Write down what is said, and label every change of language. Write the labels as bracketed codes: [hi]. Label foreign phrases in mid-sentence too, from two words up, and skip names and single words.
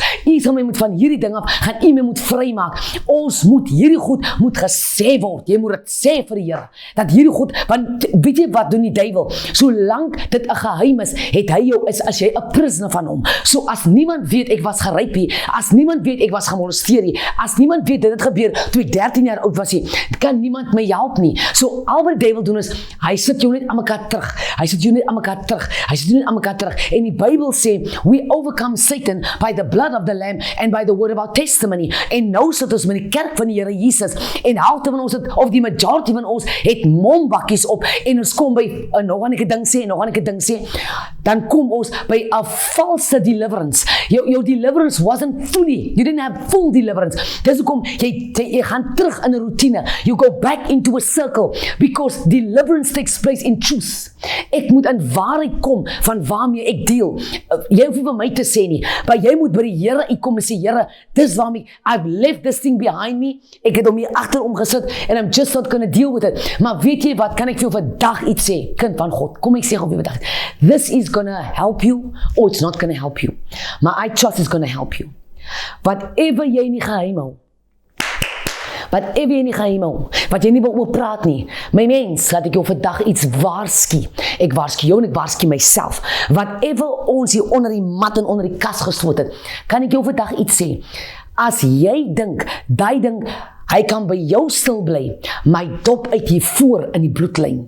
[af] U sal my moet van hierdie ding af, gaan U my moet vry maak, ons moet hierdie goed moet gesê word, jy moet dit sê vir die Here, dat hierdie goed, want weet jy wat doen die duiwel, solank dit 'n geheim is, het hy jou, as jy 'n prisoner van hom, so as niemand weet ek was geryp nie, as niemand weet ek was gemolesteer nie, as niemand weet dit het gebeur, toe ek 13 jaar oud was nie, kan niemand my help nie, so al wat die duiwel doen is, hy sit jou net aan mekaar terug, en die Bybel sê, [en] we overcome Satan by the blood of the Lamb, and by the word of our testimony, [af] en nou sit ons met die kerk van die Here Jesus, en halfte van ons het, of die majority van ons, het mombakkies op, en ons kom by, nog aan ek 'n ding sê, dan kom ons by 'n valse dilemma, deliverance. [en] Jou deliverance wasn't fully. You didn't have full deliverance. [af] Dis hoekom jy gaan terug in 'n routine. [en] You go back into a circle because deliverance takes place in truth. [af] Ek moet in waarheid kom van waarmee ek deel. Jy hoef nie vir my te sê nie, maar jy moet by die Here kom en sê, Here, dis waarmee [en] I've left this thing behind me. [af] Ek het hom hier agterom gesit [en] and I'm just not going to deal with it. [af] Maar weet jy wat, kan ek vir jou vandag iets sê, kind van God? Kom ek sê gou vir vandag. [en] This is going to help you or it's not going to help you. Maar I trust it's going to help you. [af] Whatever jy nie geheim hou, wat jy nie wil oorpraat nie. My mens, laat ek jou vandag iets waarsku. Ek waarsku jou en ek waarsku myself. Whatever ons hier onder die mat en onder die kas gesloot het, kan ek jou vandag iets sê. As jy dink, daai ding, hy kan by jou stil bly, my dop uit hier voor in die bloedlyn.